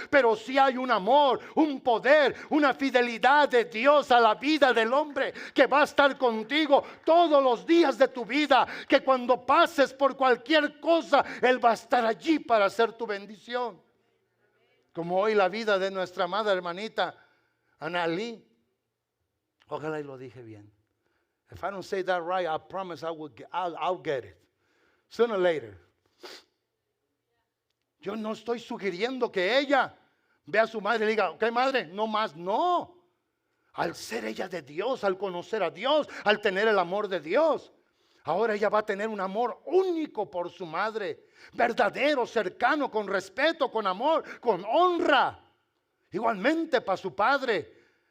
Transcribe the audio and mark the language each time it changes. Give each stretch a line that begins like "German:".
Spanish: Pero sí hay un amor, un poder, una fidelidad de Dios a la vida del hombre, que va a estar contigo todos los días de tu vida. Que cuando pases por cualquier cosa, Él va a estar allí para hacer tu bendición. Como hoy la vida de nuestra amada hermanita Analí. Ojalá y lo dije bien.
English: If I don't say that right, I promise I'll get it. Sooner or later.
Spanish: Yo no estoy sugiriendo que ella vea a su madre y le diga, ok madre, no más, no. Al ser ella de Dios, al conocer a Dios, al tener el amor de Dios, ahora ella va a tener un amor único por su madre, verdadero, cercano, con respeto, con amor, con honra. Igualmente para su padre.